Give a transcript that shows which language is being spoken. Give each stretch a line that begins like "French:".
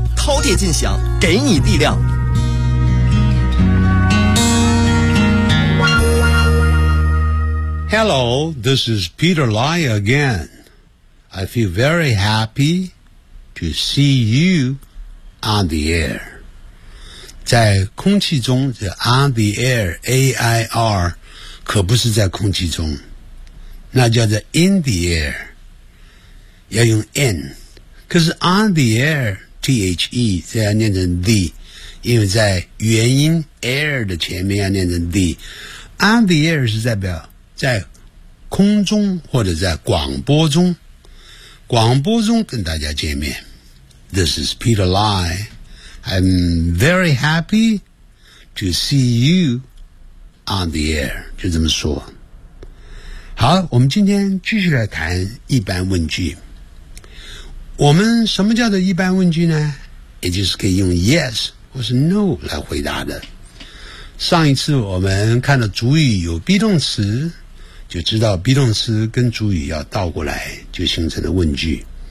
Chinese: 饕餮尽享，给你力量。
English: Hello, this is Peter Lai again. I feel very happy to see you on the air.
Chinese: 在空气中的 on the air, A-I-R, 可不是在空气中。那叫做 in the air, 要用 in, 可是 on the air, T-H-E, 这要念成 the, 因为在元音 air 的前面要念成 the, on the air 是代表在空中或者在广播中跟大家见面。
English: This is Peter Lai, I'm very happy to see you on the air,
Chinese: 就这么说。好，我们今天继续来谈一般问句。我们什么叫做一般问句呢？也就是可以用 yes 或是 no 来回答的。上一次我们看到主语有 be 动词，就知道 be 动词跟主语要倒过来，就形成了问句。